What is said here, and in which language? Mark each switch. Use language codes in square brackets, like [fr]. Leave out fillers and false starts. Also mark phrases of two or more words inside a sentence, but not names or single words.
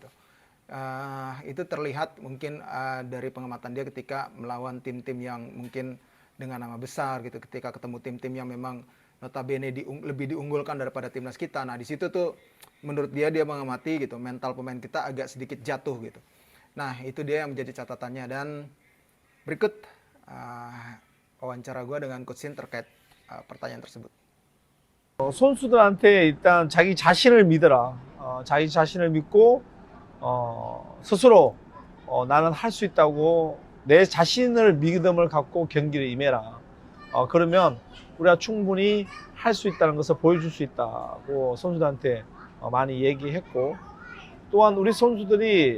[id] Itu terlihat mungkin dari pengamatan dia ketika melawan tim-tim yang mungkin dengan nama besar gitu, ketika ketemu tim-tim yang memang notabene lebih diunggulkan daripada timnas kita. Nah, di situ tuh menurut dia mengamati gitu, mental pemain kita agak sedikit jatuh gitu. Nah, itu dia yang menjadi catatannya. Dan berikut wawancara gue dengan Coach Sin terkait pertanyaan tersebut. [ko] 선수들한테 일단 자기 자신을 믿어라. 자기 자신을 믿고 스스로 나는 할 수 있다고 내 자신을 믿음을 갖고 경기를 임해라. 그러면 우리가 충분히 할 수 있다는 것을 보여줄 수 있다고 선수들한테 많이 얘기했고, 또한 우리 선수들이